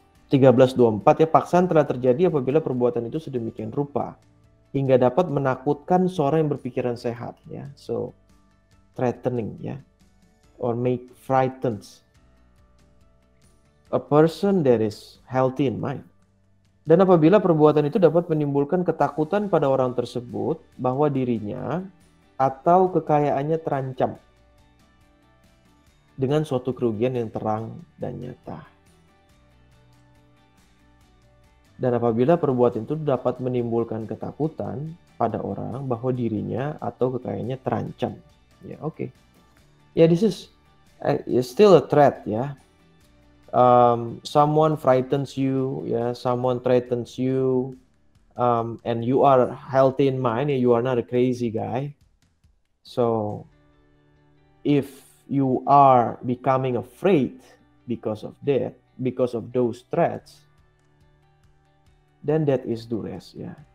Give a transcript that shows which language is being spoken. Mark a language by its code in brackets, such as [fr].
[id] 1324 ya, paksaan telah terjadi apabila perbuatan itu sedemikian rupa hingga dapat menakutkan seorang yang berpikiran sehat ya. [en] So threatening ya, or make frightens a person that is healthy in mind. [id] Dan apabila perbuatan itu dapat menimbulkan ketakutan pada orang tersebut bahwa dirinya atau kekayaannya terancam dengan suatu kerugian yang terang dan nyata. Dan apabila perbuatan itu dapat menimbulkan ketakutan pada orang bahwa dirinya atau kekayaannya terancam. Ya, oke. [en] Ya, this is still a threat ya. Someone frightens you, yeah, someone threatens you, and you are healthy in mind, you are not a crazy guy. So if you are becoming afraid because of that, because of those threats, then that is duress, yeah.